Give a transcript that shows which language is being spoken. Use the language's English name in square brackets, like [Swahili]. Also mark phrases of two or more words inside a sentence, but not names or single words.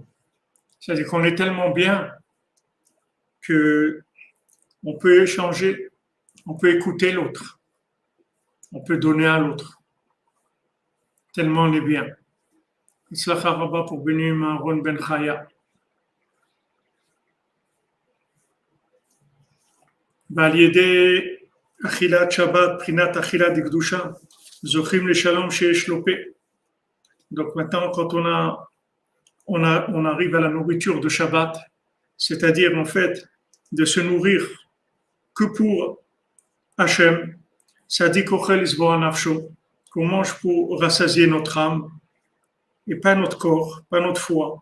[French] C'est-à-dire qu'on est tellement bien qu'on peut échanger, on peut écouter l'autre, on peut donner à l'autre. Tellement on est bien. [Hebrew] הצלחה רבה [French] pour Benim Aaron Ben Chaya. [Hebrew] ועל ידי אכילת שבת, בחינת אכילת דקדושה, זוכים לשלום שיש לו פה. [French] Donc maintenant, quand on arrive à la nourriture de Shabbat, c'est-à-dire en fait de se nourrir que pour Hachem, ça dit qu'on mange pour rassasier notre âme et pas notre corps, pas notre foi.